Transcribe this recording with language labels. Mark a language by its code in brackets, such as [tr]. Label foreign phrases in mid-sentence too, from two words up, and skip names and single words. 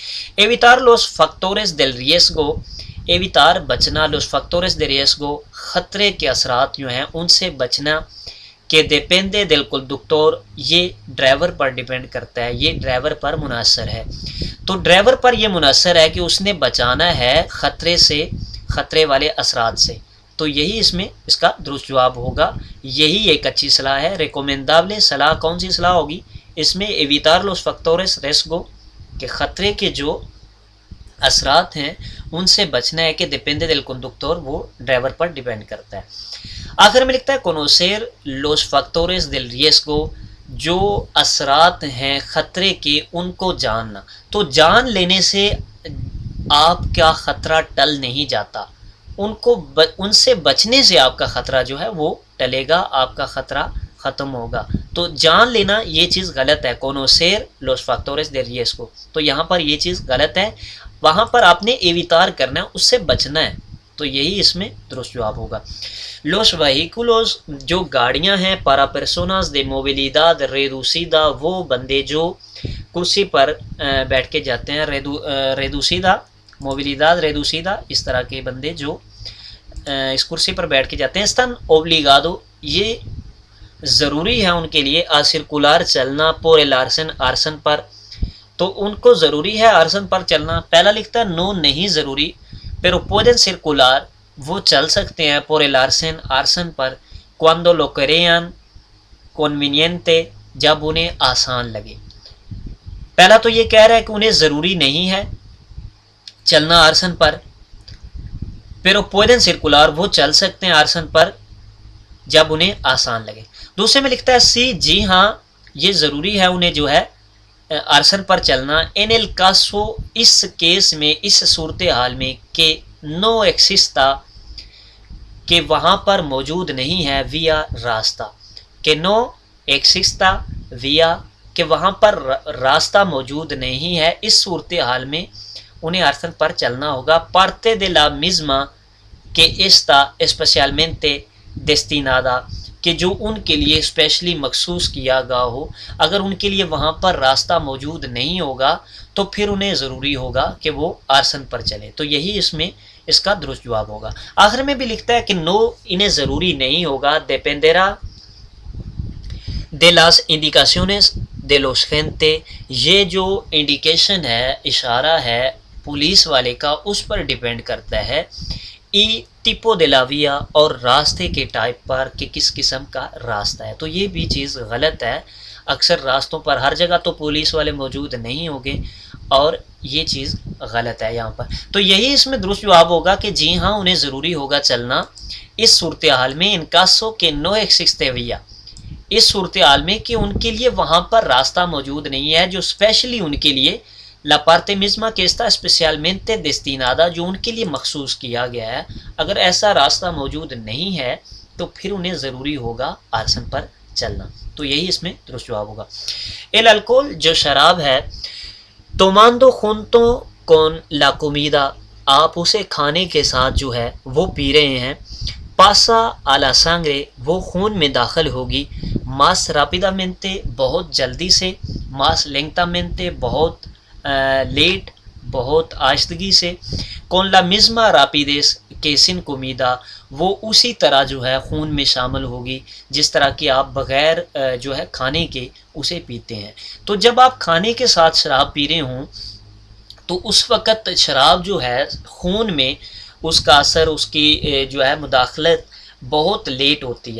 [es] evitar los factores del riesgo [ur] ایویتار بچنا [es] los factores del riesgo [ur] خطرے کے اثرات جو ہیں ان سے بچنا کہ [es] depende del conductor [ur] یہ ڈرائیور پر ڈیپینڈ کرتا ہے، یہ ڈرائیور پر منحصر ہے، تو ڈرائیور پر یہ منحصر ہے کہ اس نے بچانا ہے خطرے سے، خطرے والے اثرات سے، تو یہی اس میں اس کا درست جواب ہوگا، یہی ایک اچھی صلاح ہے۔ ریکومینڈابل صلاح کون سی صلاح ہوگی اس میں؟ [es] evitar los factores [ur] riesgo کہ خطرے کے جو اثرات ہیں ان سے بچنا ہے کہ [es] depende del conductor [ur] وہ ڈرائیور پر ڈیپینڈ کرتا ہے۔ آخر میں لکھتا ہے [es] conocer los factores del riesgo [ur] جو اثرات ہیں خطرے کے ان کو جاننا، تو جان لینے سے آپ کا خطرہ ٹل نہیں جاتا، ان سے بچنے سے آپ کا خطرہ جو ہے وہ ٹلے گا، آپ کا خطرہ ختم ہوگا، تو جان لینا یہ چیز غلط ہے [es] conocer los factores del riesgo، [ur] تو یہاں پر یہ چیز غلط ہے، وہاں پر آپ نے ایویتار کرنا ہے، اس سے بچنا ہے، تو یہی اس میں درست جواب ہوگا۔ [es] los vehículos [ur] جو گاڑیاں ہیں [es] para personas de movilidad reducida [ur] وہ بندے جو کرسی پر بیٹھ کے جاتے ہیں، [es] reducida movilidad reducida [ur] اس طرح کے بندے جو اس کرسی پر بیٹھ کے جاتے ہیں، [es] están obligado [ur] یہ ضروری ہے ان کے لیے [es] a circular [ur] چلنا [es] por el arsen [ur] پر، تو ان کو ضروری ہے آرسن پر چلنا۔ پہلا لکھتا ہے نو نہیں ضروری، [es] pero pueden circular [ur] وہ چل سکتے ہیں [es] por el [ur] آرسن پر [es] cuando lo crean conveniente [ur] جب انہیں آسان لگے۔ پہلا تو یہ کہہ رہا ہے کہ انہیں ضروری نہیں ہے چلنا آرسن پر، [es] pero pueden circular [ur] وہ چل سکتے ہیں آرسن پر جب انہیں آسان لگے۔ دوسرے میں لکھتا ہے سی جی ہاں یہ ضروری ہے انہیں جو ہے آرسن پر چلنا [es] en el caso [ur] اس کیس میں، اس صورتحال میں کہ [es] no exista [ur] کہ وہاں پر موجود نہیں ہے via راستہ، کہ [es] no exista via [ur] کہ وہاں پر راستہ موجود نہیں ہے، اس صورتحال میں انہیں آرسن پر چلنا ہوگا۔ [es] parte de la misma [ur] کہ [es] está especialmente destinada [ur] کہ جو ان کے لیے اسپیشلی مخصوص کیا گیا ہو، اگر ان کے لیے وہاں پر راستہ موجود نہیں ہوگا تو پھر انہیں ضروری ہوگا کہ وہ آرسن پر چلے، تو یہی اس میں اس کا درست جواب ہوگا۔ آخر میں بھی لکھتا ہے کہ نو انہیں ضروری نہیں ہوگا [es] dependerá de las indicaciones de los agentes [ur] یہ جو انڈیکیشن ہے، اشارہ ہے پولیس والے کا، اس پر ڈیپینڈ کرتا ہے [es] y tipo de la vía [ur] اور راستے کے ٹائپ پر کہ کس قسم کا راستہ ہے، تو یہ بھی چیز غلط ہے، اکثر راستوں پر ہر جگہ تو پولیس والے موجود نہیں ہوں گے اور یہ چیز غلط ہے یہاں پر، تو یہی اس میں درست جواب ہوگا کہ جی ہاں انہیں ضروری ہوگا چلنا اس صورتحال میں ان [es] caso que no existe vía [ur] اس صورتحال میں کہ ان کے لیے وہاں پر راستہ موجود نہیں ہے جو اسپیشلی ان کے لیے [es] la parte misma que está especialmente destinada [ur] جو ان کے لیے مخصوص کیا گیا ہے، اگر ایسا راستہ موجود نہیں ہے تو پھر انہیں ضروری ہوگا آرسن پر چلنا، تو یہی اس میں درست جواب ہوگا۔ [es] el alcohol [ur] جو شراب ہے [es] tomando junto con la comida [ur] آپ اسے کھانے کے ساتھ جو ہے وہ پی رہے ہیں، [es] pasa a la sangre [ur] وہ خون میں داخل ہوگی، [es] más rápidamente [ur] بہت جلدی سے، [es] más lentamente [ur] بہت لیٹ، بہت آہستگی سے. [es] con la misma rapidez que sin comida, [ur] وہ اسی طرح جو ہے خون میں شامل ہوگی جس طرح کہ آپ بغیر جو ہے کھانے کے اسے پیتے ہیں. تو جب آپ کھانے کے ساتھ شراب پی رہے ہوں تو اس وقت شراب جو ہے خون میں اس کا اثر، اس کی جو ہے مداخلت بہت لیٹ ہوتی ہے.